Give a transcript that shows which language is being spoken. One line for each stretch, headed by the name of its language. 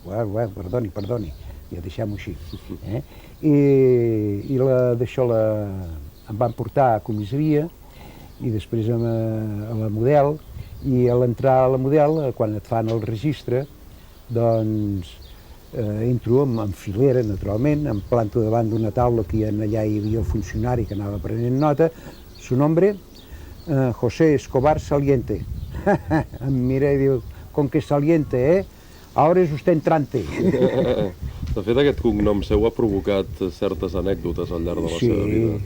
Catalan: Bueno, perdoni, ja deixem-ho així. I d'això em van portar a comissaria i després a la Model, i a l'entrar a la Model, quan et fan el registre, doncs entro en filera, naturalment, em planto davant d'una taula que allà hi havia el funcionari que anava prenent nota, su nombre, José Escobar Saliente.
Spanish: Em mira i diu, con que Saliente, ahora es usted entrante.
Catalan: De fet, aquest cognom seu ha provocat certes anècdotes al llarg de la seva vida.